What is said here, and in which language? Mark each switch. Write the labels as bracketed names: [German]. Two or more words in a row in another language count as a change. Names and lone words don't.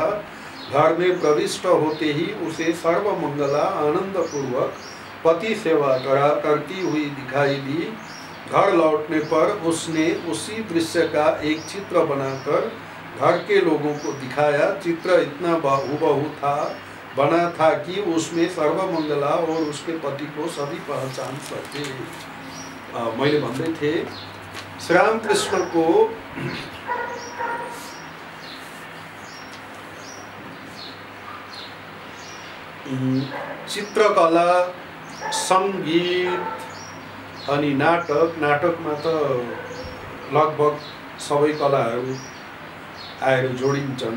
[Hindi] घर में प्रविष्ट होते ही उसे सर्वमंगला आनंदपूर्वक पति सेवा करती हुई दिखाई दी। घर लौटने पर उसने उसी दृश्य का एक चित्र बनाकर घर के लोगों को दिखाया। चित्र इतना हुबहू बना था कि उसमें सर्वमंगला और उसके पति को सभी पहचान सके। [Nepali] मैले भन्दै थिएँ श्री रामकृष्ण को चित्रकला, संगीत अनि नाटकमा त लगभग सबै कलाहरू आएर जोडिन्छन्।